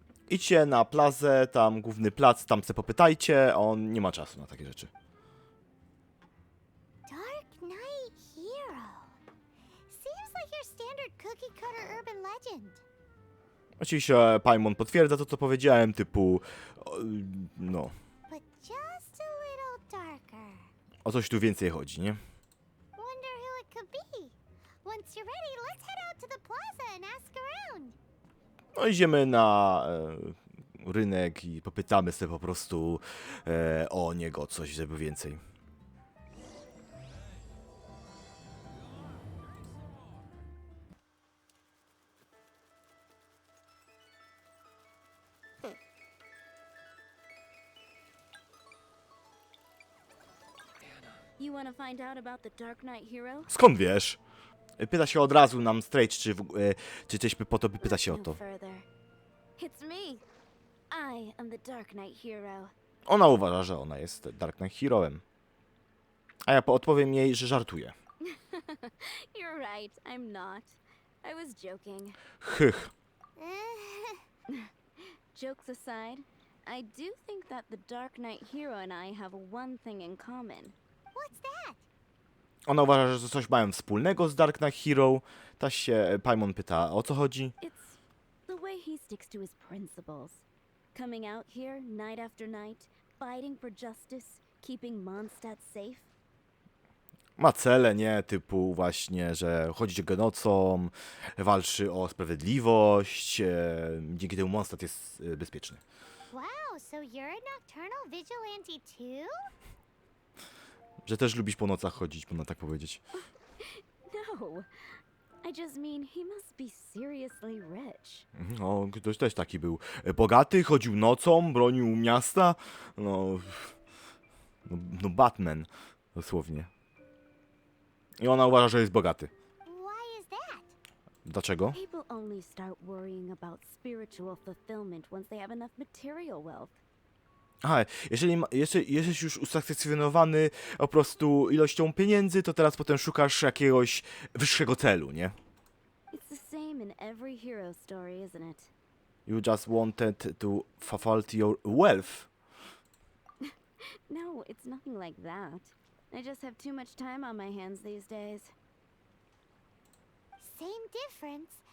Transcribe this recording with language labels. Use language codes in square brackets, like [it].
[pl] Idźcie na plazę, tam główny plac, tam se popytajcie, on nie ma czasu na takie rzeczy. [en] Darknight hero. Seems like your standard cookie cutter urban legend. [pl] Oczywiście Paimon potwierdza to, co powiedziałem, typu, no, [en] But just a little darker. [pl] o coś tu więcej chodzi, nie? [en] Wonder who it could be. Once you're ready, let's head out to the plaza and ask around. [pl] No idziemy na rynek i popytamy sobie po prostu o niego coś, żeby więcej. [en] You want to find out about the Darknight hero? [pl] Skąd wiesz? Pyta się od razu nam straight, czy coś po to, by pyta się o No to. [en] further. It's me. I am the Darknight hero. [pl] Ona uważa, że ona jest Darknight Heroem. A ja odpowiem jej, że żartuję. [en] You're right, I'm not. I was joking. Hych. Jokes aside, I do think that the Darknight hero and I have one thing in common. What's that? [pl] Ona uważa, że coś mają wspólnego z Darknight Hero. Ta się Paimon pyta, o co chodzi. [en] It's the way he sticks to his principles. Coming out here night after night, fighting for justice, keeping Mondstadt safe. [pl] Ma cele, nie? Typu właśnie, że chodzi nocą, walczy o sprawiedliwość, dzięki temu Mondstadt jest bezpieczny. [en] Wow, so you're a nocturnal vigilante too? [pl] Że też lubisz po nocach chodzić, można tak powiedzieć. No. [en] I just mean he must be seriously rich. [pl] No, ktoś też taki był. Bogaty, chodził nocą, bronił miasta. No Batman, dosłownie. I ona uważa, że jest bogaty. [en] Why is that? [pl] Dlaczego? [en] People only start worrying about spiritual fulfillment once they have enough material wealth. [pl] Aha, jeżeli jesteś już usatysfakcjonowany po prostu ilością pieniędzy, to teraz potem szukasz jakiegoś wyższego celu, nie? [en] It's the same in every hero story, isn't it? You just wanted to fulfill your wealth. No, it's nothing like that. I just have too much time on my hands these days. Same difference.